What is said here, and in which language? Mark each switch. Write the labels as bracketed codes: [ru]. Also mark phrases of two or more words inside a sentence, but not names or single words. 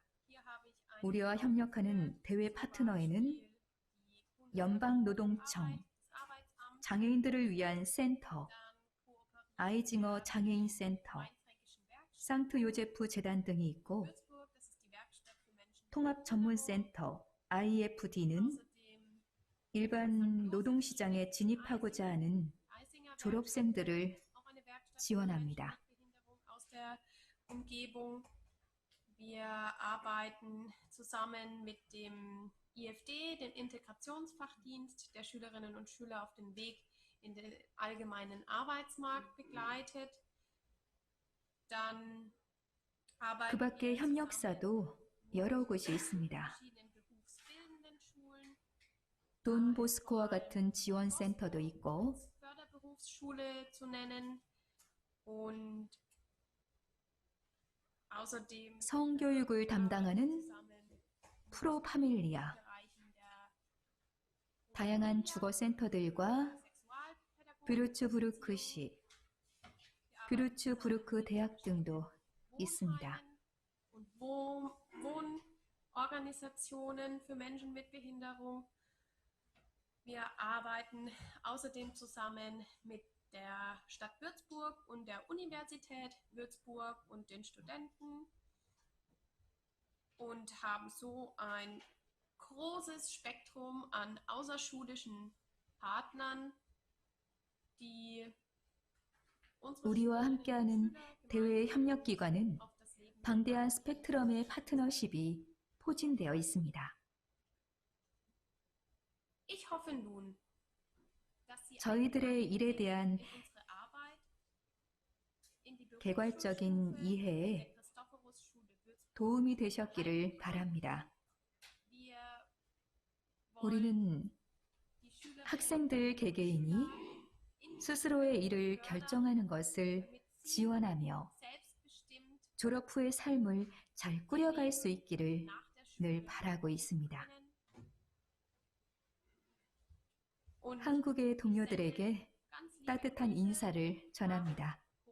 [ko] 우리와 협력하는 대외 파트너에는 연방노동청, 장애인들을 위한 센터, 아이징어 장애인 센터, 상트 요제프 재단 등이 있고 통합 전문센터 IFD는 일반 노동시장에 진입하고자 하는 졸업생들을 지원합니다. [de] Wir arbeiten zusammen mit dem IFD, den Integrationsfachdienst der Schülerinnen und Schüler auf dem Weg in den allgemeinen Arbeitsmarkt begleitet. Dann [ko] 그 밖에 협력사도 여러 곳이 있습니다. 돈 보스코와 같은 지원센터도 있고 [de] Und außerdem [ko] 성교육을 담당하는 프로 파밀리아, [de] Bereichen der [ko] 다양한 주거센터들과 뷰르츠부르크시, 뷰르츠부르크 대학 등도 있습니다. [de] und Wohnorganisationen für Menschen mit Behinderung. Wir arbeiten außerdem zusammen mit der Stadt Würzburg und der Universität Würzburg und den Studenten und haben so ein großes Spektrum an außerschulischen Partnern, die unsere [ko] 우리와 [de] Schülerinnen und [ko] 함께하는 [de] Schüler [ko] 대외 [de] gemeinsam [ko] 협력기관은 [de] auf das Leben [ko] 방대한 스펙트럼의 파트너십이 포진되어 있습니다. [de] Ich hoffe nun, dass Sie [ko] 저희들의 일에 대한 [de] in unsere Arbeit, in die [ko] 개괄적인 [de] Berufsschule [ko] 이해에 [de] der Christophorus-Schule Würzburg. [ko] 도움이 되셨기를 바랍니다. [de] Wir wollen [ko] 우리는 [de] die Schülerinnen [ko] 학생들 개개인이 [de] in [ko] 스스로의 일을 결정하는 것을 [de] damit sie [ko] 지원하며 [de] selbstbestimmt [ko] 졸업 후의 삶을 잘 꾸려갈 수 있기를 [de] nach der Schule [ko] 늘 바라고 있습니다. [de] können. Und [ko] 한국의 동료들에게 [de] ganz liebe [ko] 따뜻한 [de] Grüße [ko] 인사를 전합니다.